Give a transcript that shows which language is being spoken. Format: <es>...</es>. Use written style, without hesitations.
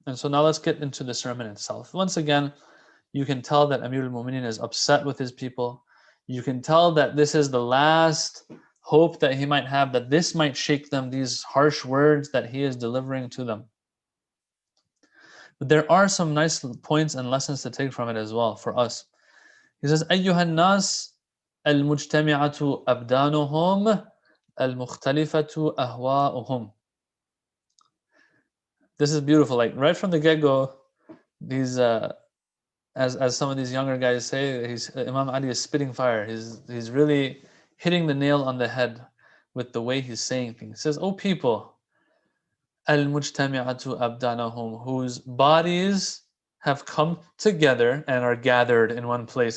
<en>And so now let's get into the sermon itself. Once again, you can tell that Amir al-Mu'mineen is upset with his people. You can tell that this is the last hope that he might have, that this might shake them, these harsh words that he is delivering to them. But there are some nice points and lessons to take from it as well for us. He says,</en> <ar>أيها الناس المجتمعة أبدانهم المختلفة أهواؤهم.</ar> <en>This is beautiful. Like right from the get-go, these as some of these younger guys say, Imam Ali is spitting fire. He's really hitting the nail on the head with the way he's saying things. He says, "O people, al-mujtami'atu abdanahum, whose bodies have come together and are gathered in one place."</en>